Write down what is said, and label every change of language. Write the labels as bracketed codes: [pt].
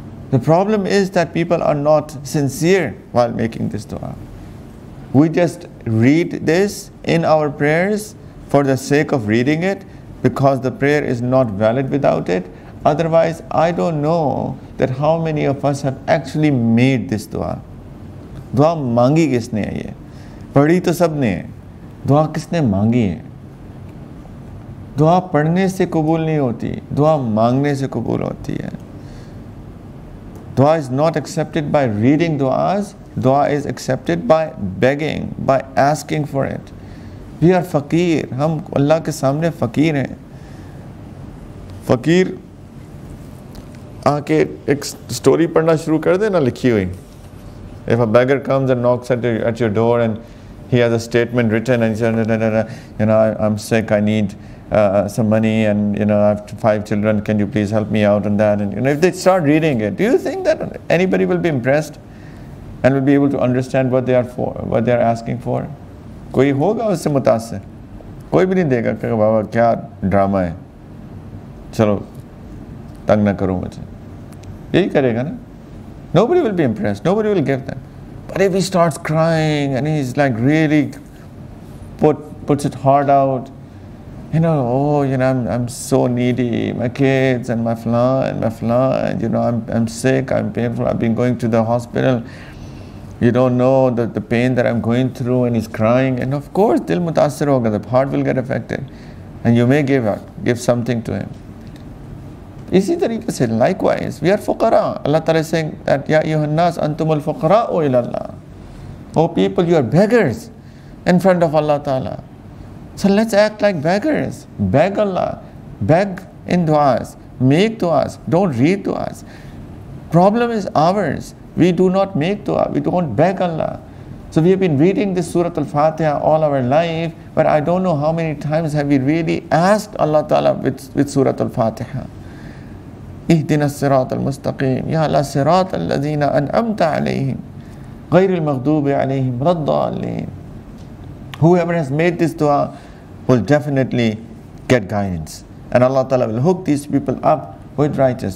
[en] The problem is that people are not sincere while making this dua. We just read this in our prayers for the sake of reading it, because the prayer is not valid without it. Otherwise, I don't know that how many of us have actually made this dua. [hi] Dua मांगी किसने है ये? पढ़ी तो सबने है. दुआ किसने मांगी है? दुआ पढ़ने से कबूल नहीं होती, दुआ मांगने से कबूल होती है. [en] Dua is not accepted by reading du'as. Dua is accepted by begging, by asking for it. We are [hi] फकीर, हम अल्लाह के सामने फ़कीर हैं. फ़कीर आके एक स्टोरी पढ़ना शुरू कर देना लिखी हुई. [en] If a beggar comes and knocks at your door and he has a statement written and he says, I'm sick, I need some money, and I have 5 children, can you please help me out on that? And if they start reading it, do you think that anybody will be impressed and will be able to understand what they are asking for? [hi] कोई होगा उससे मुतासिर? कोई भी नहीं देगा कि बाबा क्या ड्रामा है, चलो तंग ना करो मुझे. यही करेगा ना. [en] Nobody will be impressed, nobody will give them. But if he starts crying and he's like really puts it hard out, I'm so needy, my kids and my flan, I'm sick, I'm painful, I've been going to the hospital, you don't know the pain that I'm going through, and he's crying, and of course [hi] dil mutassir hoga, [en] the heart will get affected, and you may give something to him. [hi] इसी तरीके से [en] likewise we are fuqara. Allah Ta'ala is saying that [ar] Ya ayyuhan nas antumul fuqara'u ila Allah. [en] Oh people, you are beggars in front of Allah Ta'ala. So let's act like beggars. Beg Allah. Beg in du'as. Make du'as. Don't read du'as. Problem is ours. We do not make du'a. We don't beg Allah. So we have been reading this Surah Al-Fatiha all our life, but I don't know how many times have we really asked Allah Ta'ala with Surah Al-Fatiha. [ar] اهدنا الصراط المستقيم يا الله صراط الذين أنعمت عليهم غير المغضوب عليهم ولا الضالين. [en] Whoever has made this dua will definitely get guidance, and Allah Ta'ala will hook these people up with righteousness.